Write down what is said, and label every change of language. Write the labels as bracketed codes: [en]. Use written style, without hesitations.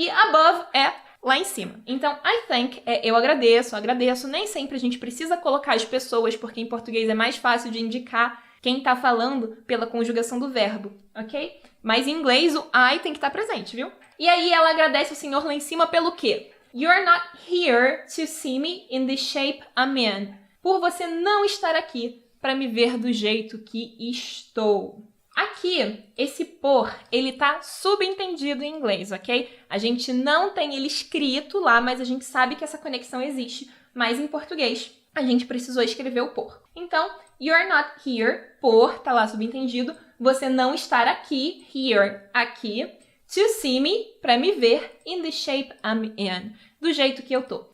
[pt] E above é lá em cima. Então, I thank é eu agradeço. Nem sempre a gente precisa colocar as pessoas, porque em português é mais fácil de indicar quem está falando pela conjugação do verbo, ok? Mas em inglês o I tem que estar presente, viu? E aí ela agradece o Senhor lá em cima pelo quê? [en] You're not here to see me in the shape I'm in. [pt] Por você não estar aqui para me ver do jeito que estou. Aqui, esse por, ele tá subentendido em inglês, ok? A gente não tem ele escrito lá, mas a gente sabe que essa conexão existe. Mas em português, a gente precisou escrever o por. Então, [en] you're not here, [pt] por, tá lá subentendido, você não estar aqui, here, aqui, to see me, para me ver, [en] in the shape I'm in, [pt] do jeito que eu tô.